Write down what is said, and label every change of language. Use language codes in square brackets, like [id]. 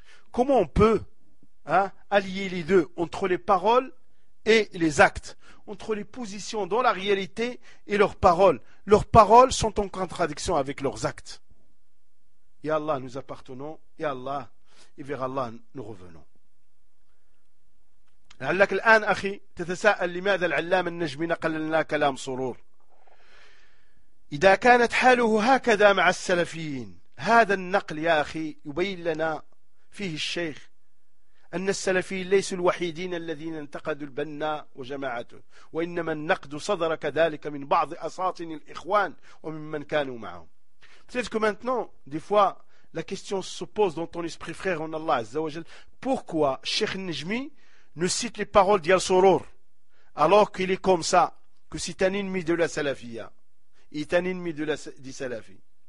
[fr] Comment on peut allier les deux, entre les paroles et les actes, entre les positions dans la réalité et leurs paroles? Leurs paroles sont en contradiction avec leurs actes. Et Allah, nous appartenons, et Allah, et vers Allah, nous revenons. [ar] لعلك الآن أخي تتساءل لماذا العلامة النجمي نقل لنا كلام سرور إذا كانت حاله هكذا مع السلفيين. هذا النقل يا أخي يبين لنا فيه الشيخ أن السلفيين ليسوا الوحيدين الذين انتقدوا البنا وجماعته، وإنما النقد صدر كذلك من بعض أساطين الإخوان وممن كانوا معهم. [fr] Peut-être que maintenant, des fois, la question se pose dans ton esprit, frère, en Allah [ar] Azza wa Jal, [fr] pourquoi Cheikh Najmi ne cite les paroles d'Yal Sourour alors qu'il est comme ça, que c'est un ennemi de la Salafia, il est un ennemi de la Salafie.